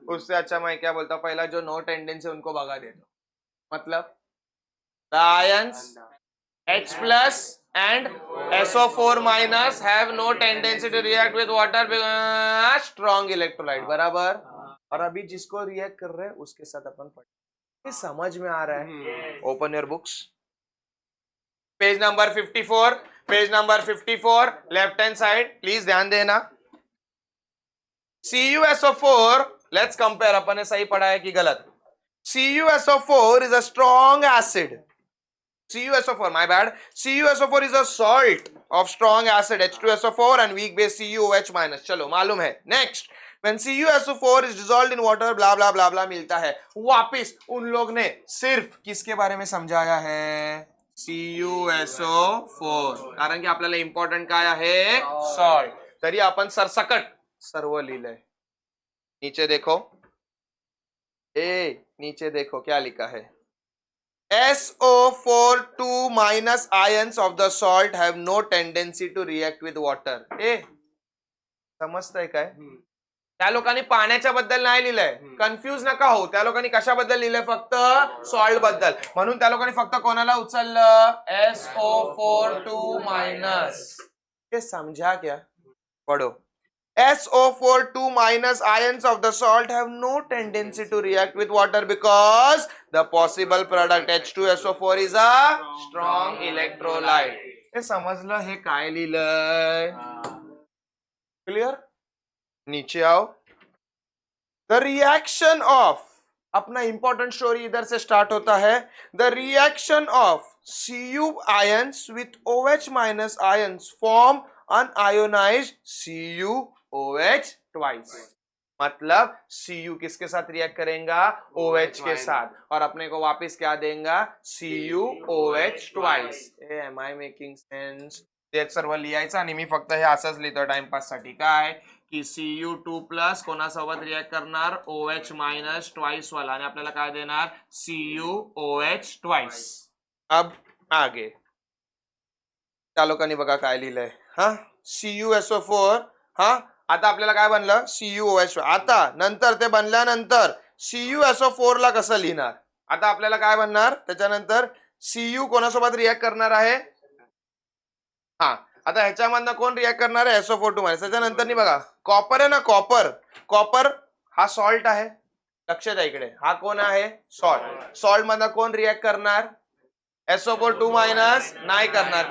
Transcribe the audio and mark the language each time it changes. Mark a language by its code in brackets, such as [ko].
[hi] उससे अच्छा मैं क्या बोलता हूँ, पहला जो नो टेंडेंसी उनको भगा देता। [en] मतलब ions H plus and SO4 minus have no tendency to react with water because strong electrolyte। [hi] बराबर। और अभी जिसको रिएक्ट कर रहे हैं उसके साथ अपन पढ़, समझ में आ रहा है? [en] open your books, page number 54, page number 54 left hand side, please [hi] ध्यान देना। CuSO4, [en] let's compare, [hi] अपन ने सही पढ़ा है कि गलत? [en] CuSO4 is a strong acid। CuSO4, my bad. CuSO4 is a salt of strong acid H2SO4 and weak base CuOH minus। [hi] चलो मालूम है। [en] Next, when CuSO4 is dissolved in water, blah blah blah blah [hi] मिलता है। वापिस उन लोग ने सिर्फ किसके बारे में समझाया है? CuSO4। [mr] कारण की आपल्याला इंपॉर्टंट काय आहे? सॉल्ट। तरी आपण सरसकट सर्व लिहिलंय। [hi] नीचे देखो, नीचे देखो क्या लिखा है? [en] SO4 2 minus ions of the salt have no tendency to react with water। [mr] समजतंय काय? त्या लोकांनी पाण्याच्या बद्दल नाही लिहिलंय, कन्फ्यूज नका हो। त्या लोकांनी कशाबद्दल लिहिलंय? फक्त सॉल्ट बद्दल। म्हणून त्या लोकांनी फक्त कोणाला उचललं? [hi] SO4 2 minus. ये समझा क्या? पढ़ो। [en] SO4 2 minus ions of the salt have no tendency to react with water because the possible product H2SO4 is a strong electrolyte। [mr] हे समजलं? हे काय लिहिलंय? [hi] क्लियर? नीचे आओ। [en] The reaction of [hi] अपना इंपॉर्टेंट स्टोरी इधर से स्टार्ट होता है. [en] The reaction of Cu ions with OH minus ions form unionized CuOH twice. [hi] मतलब Cu किसके साथ रिएक्ट करेगा? OH के साथ, और अपने को वापस क्या देगा? [en] CuOH twice. Am I making sense? [mr] ते सर्व लिहायचं आणि मी फक्त हे असंच लिहितो टाइमपास साठी. काय की Cu2 प्लस कोणासोबत रिएक्ट करणार? OH मायनस ट्वाइस वाला, आणि आपल्याला काय देणार? CuOH twice. [hi] अब आगे [mr] त्या लोकांनी बघा काय लिहिलंय. हा, CuSO4. हा, आता आपल्याला काय बनलं? CuOH. आता नंतर ते बनल्यानंतर CuSO4 ला कसं लिहिणार? आता आपल्याला काय बनणार त्याच्यानंतर? Cu कोणासोबत रिएक्ट करणार आहे? हा, आता ह्याच्यामधनं कोण रिएक्ट करणार आहे? SO4 minus. त्याच्यानंतर बघा कॉपर आहे ना, कॉपर. कॉपर हा सॉल्ट आहे. लक्ष द्या इकडे, हा कोण आहे? सॉल्ट. सॉल्ट मधनं कोण रिएक्ट करणार? SO4 मायनस नाही करणार.